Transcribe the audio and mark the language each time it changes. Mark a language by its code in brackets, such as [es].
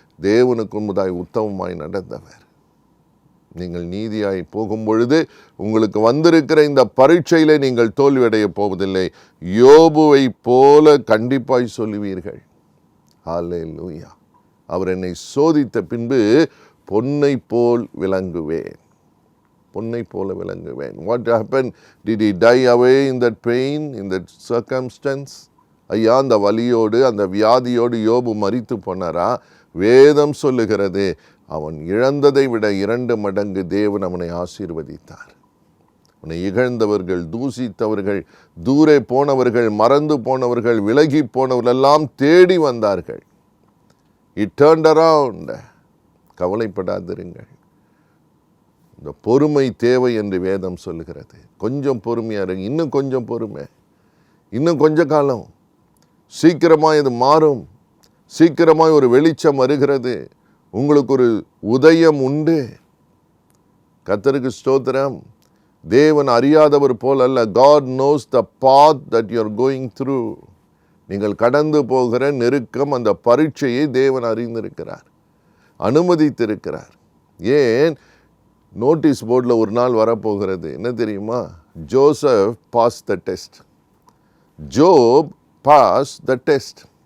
[ta] தேவனுக்கு முன்பதாய் உத்தமமாய் நடந்தவர். நீங்கள் நீதியாய் போகும் பொழுது உங்களுக்கு வந்திருக்கிற இந்த பரீட்சையிலே நீங்கள் தோல்வியடைய போவதில்லை. யோபுவை போல கண்டிப்பாய் சொல்லுவீர்கள். ஹல்லேலூயா. அவர் என்னை சோதித்த பின்பு பொன்னை போல் விளங்குவேன். பொன்னை போல விளங்குவேன். [en] What happened? Did he die away in that pain, in that circumstance? [ta] ஐயா, அந்த வலியோடு அந்த வியாதியோடு யோபு மரித்து போனாரா? வேதம் சொல்லுகிறது, அவன் இழந்ததை விட 2 மடங்கு தேவன் அவனை ஆசீர்வதித்தார். அவனை இகழ்ந்தவர்கள், தூசித்தவர்கள், தூரே போனவர்கள், மறந்து போனவர்கள், விலகி போனவர்கள் எல்லாம் தேடி வந்தார்கள். [en] It turned around. [ta] கவலைப்படாதிருங்கள். இந்த பொறுமை தேவை என்று வேதம் சொல்லுகிறது. கொஞ்சம் பொறுமையா இருங்க. இன்னும் கொஞ்சம் பொறுமை, இன்னும் கொஞ்ச காலம். சீக்கிரமாய் இது மாறும். சீக்கிரமாய் ஒரு வெளிச்சம் வருகிறது. உங்களுக்கு ஒரு உதயம் உண்டு. கர்த்தருக்கு ஸ்தோத்திரம். தேவன் அறியாதவர் போல் அல்ல. [en] God knows the path that you are going through. [ta] நீங்கள் கடந்து போகிற நெருக்கம், அந்த பரீட்சையை தேவன் அறிந்திருக்கிறார், அனுமதித்திருக்கிறார். ஏன்? நோட்டீஸ் போர்டில் ஒரு நாள் வரப்போகிறது. என்ன தெரியுமா? [en] Joseph pass the test. Job pass the test.